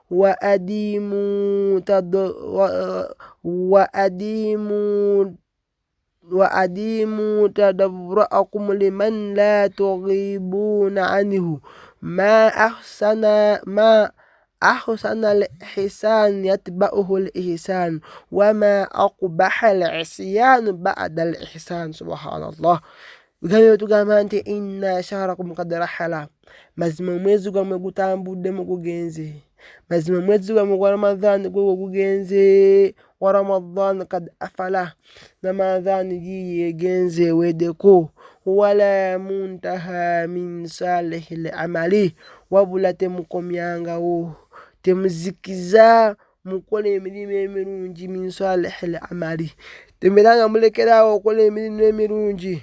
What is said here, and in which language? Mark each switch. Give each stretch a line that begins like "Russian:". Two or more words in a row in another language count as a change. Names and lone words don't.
Arabic: وأديموا تدبركم لمن لا تغيبون عنه ما أحسن الإحسان يتبعه الإحسان وما أقبح العصيان بعد الإحسان. سبحان الله.
Ganda: Tugamba nti
Arabic: إن شهركم قد رحل.
Ganda: Mazima omwezi gwammwe gutambudde mugugenze. Mazima omwezi gwammwe gwa Ramadhan gwe gugenze.
Arabic: ورمضان قد أفل.
Ganda: Ramadhan yiye egenze eweddeko.
Arabic: ولا منتهى من صالح الأعمال.
Ganda: Wabula temukomyangawo, temuzikiza mukola emirimu emirungi
Arabic: من صالح الأعمال.
Ganda: Temubeeranga mulekerawo okola emirimu emirungi.